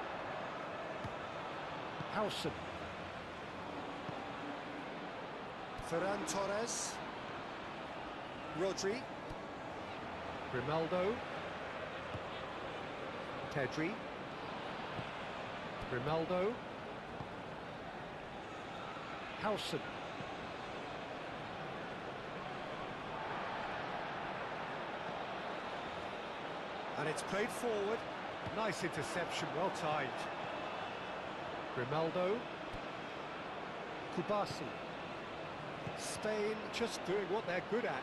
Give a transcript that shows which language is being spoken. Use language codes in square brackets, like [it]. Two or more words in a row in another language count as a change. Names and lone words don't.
[en] Howson. Ferran Torres. Rodri. Grimaldo. Pedri. Grimaldo. Howson. And it's played forward. Nice interception, well timed. Grimaldo. Kubasi. Spain just doing what they're good at.